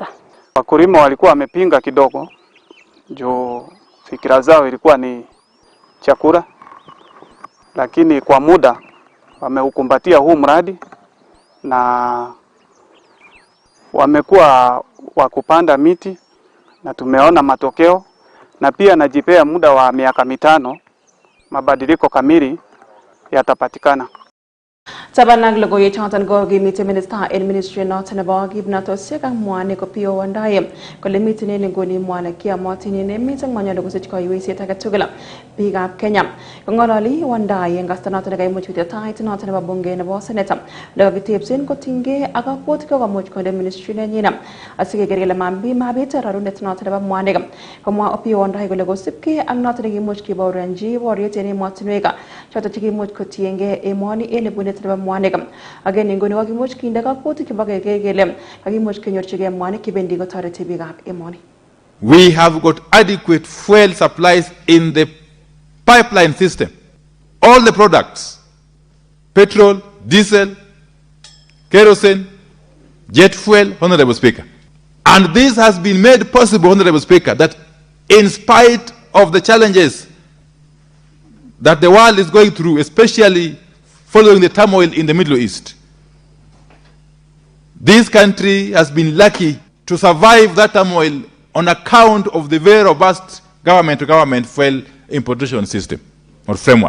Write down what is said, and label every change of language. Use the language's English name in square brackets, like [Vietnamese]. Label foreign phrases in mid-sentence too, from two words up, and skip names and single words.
[Swahili] Wakulima walikuwa wamepinga kidogo, juu fikira zao ilikuwa ni chakula, lakini kwa muda wameukumbatia huu mradi na wamekuwa wakupanda miti na tumeona matokeo, na pia najipea muda wa miaka 5 mabadiliko kamili yatapatikana. [Kalenjin] Tabanag logoiwek choton kokimite minister en ministry noton nebo kipnotosiek ak mwanik kopio wandaye kole miten en nguni mwanik kiamotin en emet ak manyolu kosich koiwesiet age tugul biikab Kenya. Kong'ololi wandaye en kasta noton nekaimuch kotetait noton nebo bunge nebo senate nekakitebsen kotinygei ak kakwotik kokomuch konde ministry nenyin asikeker kele mabit rarunet noton nebo mwanik. Komwa opio wandaye kole kosipkei ak noton nekimuch kibaorionji boriet en emotinwek choton chekimuch kotiengei emoni en ibunet nebo mwanik. Again nguni kokimuch kinde kakwotik chebo keker kele kakimuch kenyorchigei mwanik chebendi kotoreti biikab emoni. [English] We have got adequate fuel supplies in the pipeline system. All the products, petrol, diesel, kerosene, jet fuel, Honorable Speaker. And this has been made possible, Honorable Speaker, that in spite of the challenges that the world is going through, especially following the turmoil in the Middle East, this country has been lucky to survive that turmoil on account of the very robust government-to-government fuel importation system or framework.